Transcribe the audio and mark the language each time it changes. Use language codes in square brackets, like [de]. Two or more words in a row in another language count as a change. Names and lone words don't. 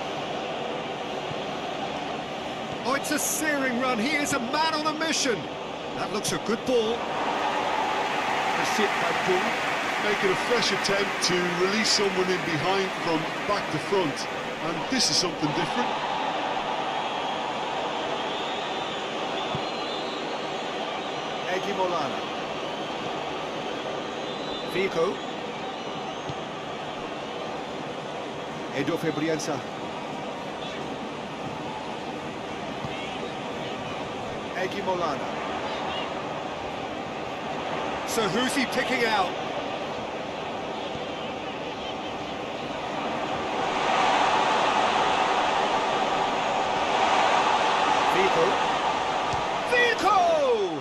[en] Oh, it's a searing run. He is a man on a mission. That looks a good ball. Persib Bandung. Making a fresh attempt to release someone in behind from back to front, and this is something different. Egi Molana. Vico. Edo Febrienza. Egi Molana. So who's he picking out? Vico. Vico!